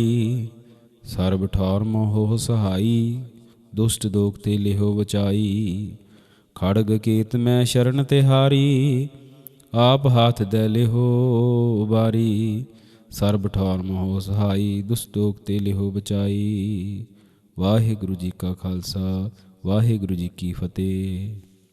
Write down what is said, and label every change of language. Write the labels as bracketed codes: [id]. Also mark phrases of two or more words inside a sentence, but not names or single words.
[bra] सर्ब ठौर मोहो सहाई, दुष्ट दोगते लिहो बचाई। खड़ग कीत में शरण तिहारी, आप हाथ दे लिहो बारी। सर्ब ठौर मोहो सहाई, दुष्ट दोगते लिहो बचाई। [pa] ਵਾਹਿਗੁਰੂ ਜੀ ਕਾ ਖ਼ਾਲਸਾ, ਵਾਹਿਗੁਰੂ ਜੀ ਕੀ ਫ਼ਤਹਿ।